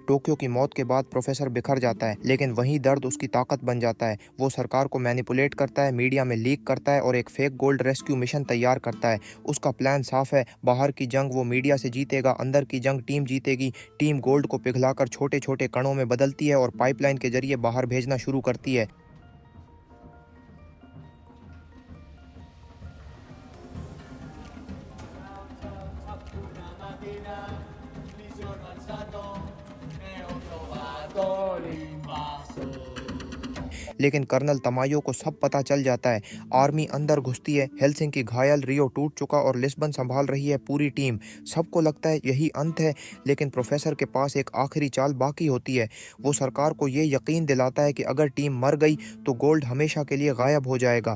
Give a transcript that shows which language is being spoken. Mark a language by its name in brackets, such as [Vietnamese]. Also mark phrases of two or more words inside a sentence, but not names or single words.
[Hindi] टोक्यो की मौत के बाद प्रोफेसर बिखर जाता है लेकिन वही दर्द उसकी ताकत बन जाता है। वो सरकार को मैनिपुलेट करता है, मीडिया में लीक करता है और एक [English] fake gold rescue mission [Hindi] तैयार करता है। उसका प्लान साफ है, बाहर की जंग वो मीडिया से जीतेगा, अंदर की जंग टीम जीतेगी। टीम गोल्ड को पिघलाकर छोटे छोटे कणों में बदलती है और पाइपलाइन के जरिए बाहर भेजना शुरू करती है। [Italian] Una mattina mi sono alzato e ho trovato l'invaso. [Hindi] लेकिन कर्नल तमायो को सब पता चल जाता है। आर्मी अंदर घुसती है। हेलसिंकी घायल, रियो टूट चुका और लिस्बन संभाल रही है पूरी टीम। सबको लगता है यही अंत है लेकिन प्रोफेसर के पास एक आखिरी चाल बाकी होती है। वो सरकार को ये यकीन दिलाता है कि अगर टीम मर गई तो गोल्ड हमेशा के लिए गायब हो जाएगा।